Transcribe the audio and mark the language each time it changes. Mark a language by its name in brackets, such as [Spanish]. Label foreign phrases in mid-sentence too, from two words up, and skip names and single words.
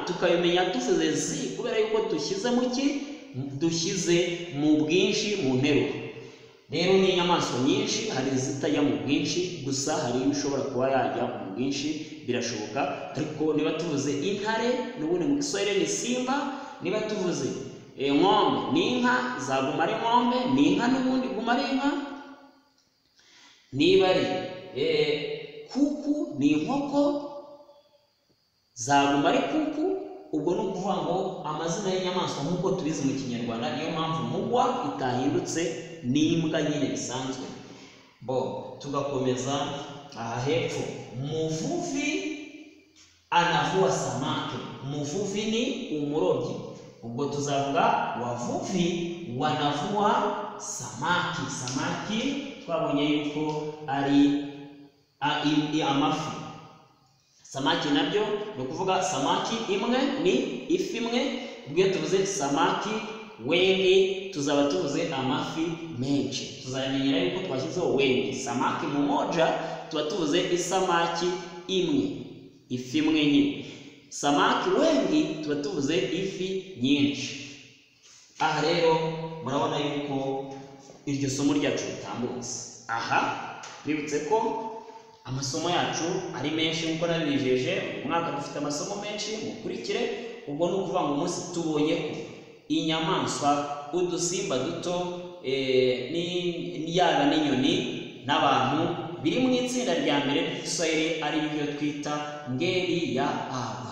[Kinyarwanda] Tukabimenya tuvuze zi kubera yuko dushyize mu bwinshi mu nteruro. Rero ni inyamaswa nyinshi, hari izitajya mu bwinshi, gusa hari ishobora kuba yajya mu bwinshi, birashoboka. Ariko niba tuvuze intare n'ubundi mu Kiswahili ni simba, niba tuvuze ng'ombe ni inka, zaguma ari ng'ombe, ni inka n'ubundi guma ari inka. Niba ari kuku ni inkoko, zaguma ari kuku. Ubwo ni ukuvuga ngo amazina y'inyamaswa nk'uko tubizi mu Kinyarwanda, niyo mpamvu mugwa itahindutse n'imbwa nyine bisanzwe. Tugakomeza aha hepfo, [Swahili] muvuvi anavua samaki. [Kinyarwanda] Muvuvi ni umurobyi, ubwo tuzavuga [Swahili] wavuvi wanavua samaki. [Kinyarwanda] Samaki twabonye yuko ari amafi. Samaki nabyo ni ukuvuga samaki imwe ni ifi imwe. Ubwo tuvuze [Swahili] samaki wengi [Kinyarwanda] tuzaba tuvuze amafi menshi. Tuzamenyera yuko twashyizeho wengi. [Swahili] Samaki mmoja [Kinyarwanda] tuba tuvuze isamaki imwe, ifi imwe nyine. [Swahili] Samaki wengi [Kinyarwanda] tuba tuvuze ifi nyinshi. Aha rero murabona yuko iryo somo ryacu ritambutse. Aha bibutse ko amasomo yacu ari menshi nkuko nabijeje. Umwaka dufite amasomo menshi, mukurikire. Ubwo ni ukuvuga ngo umunsi tubonye ko inyamaswa, udusimba duto, yaba n'inyoni n'abantu biri mu itsinda rya mbere ry'Igiswahili ari byo twita [Swahili] ngeli ya aba.